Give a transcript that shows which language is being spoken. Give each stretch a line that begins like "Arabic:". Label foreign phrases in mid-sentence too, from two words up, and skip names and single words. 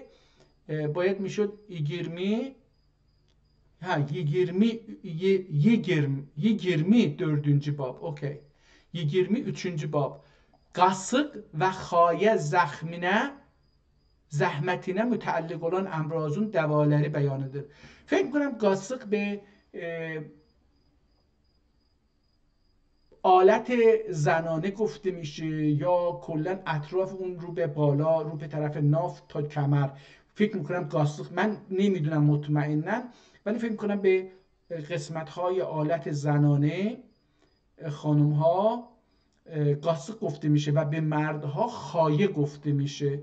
Persian: باید میشد 24. bab. Okey. 23 bab.
Azerbaijani: Qasıq və xayə zəhmətinə mütəlliq olan əmrazın dəvaları bəyanıdır.
Persian: فکر میکنم قاسق به آلت زنانه گفته میشه یا کلا اطراف اون رو به بالا، رو به طرف ناف تا کمر. فکر میکنم قاسق، من نمیدونم مطمئنا، ولی فکر میکنم به قسمت های آلت زنانه خانم ها قاسق گفته میشه و به مردها خایه گفته میشه.